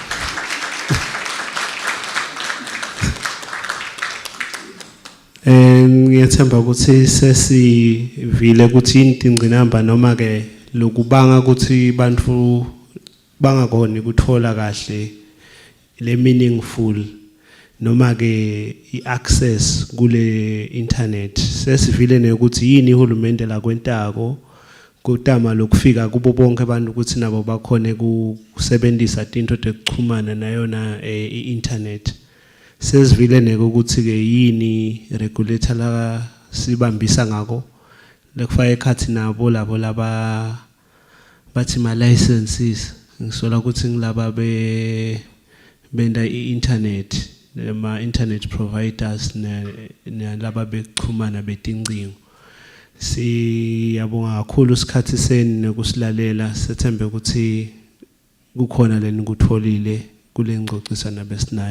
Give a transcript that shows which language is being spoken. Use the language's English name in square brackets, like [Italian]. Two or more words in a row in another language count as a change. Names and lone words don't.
[Swati] Ngiyethemba ukuthi sesivile ukuthi intingqinamba noma ke lokubanga ukuthi bantu bangakhona ukuthola kahle le meaningful noma ke iaccess kule internet. Sesivile nekuthi yini uhulumende la kwentako kutama lokufika kubo bonke abantu ukuthi nabo bakhone kusebenzisa into tekuchumana nayona internet. Sesivile nekuthi ke yini regulator la sibambisa ngako lekufaka ekhathi nabo labo laba bathi ma licenses ngisola ukuthi ngilaba benda internet ma [English] internet providers [Swati] nalaba bekuchumana betincingo. Siyabonga kakhulu isikhathi seni nokusilalela. Sethembe ukuthi kukhona leni kutholile kule ngxoxisana besinayo.